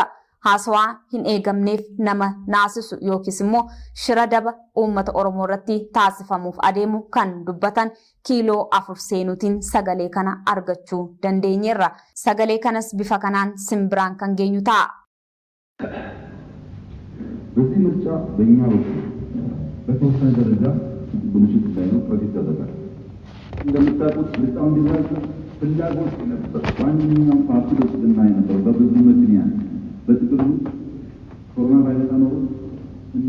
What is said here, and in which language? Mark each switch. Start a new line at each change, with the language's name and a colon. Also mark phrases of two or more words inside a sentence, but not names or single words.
Oromo: Haasawaa hin eegamneef nama naasisu yookiis immoo shira daba uummata Oromoo irratti taasifamuuf adeemu kan dubbatan kiiloo 4 seenuutiin sagalee kana argachuu dandeenyeerra. Sagalee kanas bifa kanaan simbiraan kan geenyu ta'a.
Amharic: በዚህ ምርጫ በእኛ በኩል በተወሰነ ደረጃ ብልሽት ሳይኖር ፕሮጀክት ተደረገ። እንደምታውቁት ምርጫው እንዲደረግ ፍላጎት ነበር። ዋነኛው ፓርቲ ብልጽግና የነበረው በብዙ ምክንያት በጥቅሉ ኮሮና ቫይረስ ነው እና